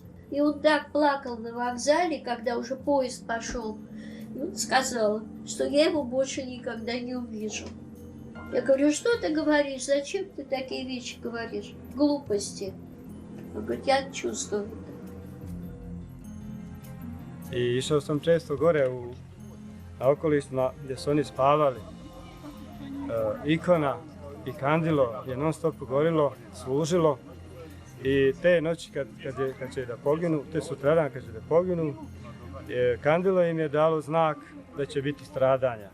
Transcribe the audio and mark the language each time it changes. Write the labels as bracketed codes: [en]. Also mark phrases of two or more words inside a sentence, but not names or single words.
[ru] И он так плакал на вокзале, когда уже поезд пошел. И он сказал, что я его больше никогда не увижу. Я говорю: что ты говоришь? Зачем ты такие вещи говоришь? Глупости. Он говорит: я чувствую это. [sr] I išao sam često gore na okolištima gdje su oni spavali. Ikona i kandilo je non stop gorilo, služilo. I te noći kad će da poginu, te sutradan kad će da poginu, kandilo im je dalo znak da će biti stradanja.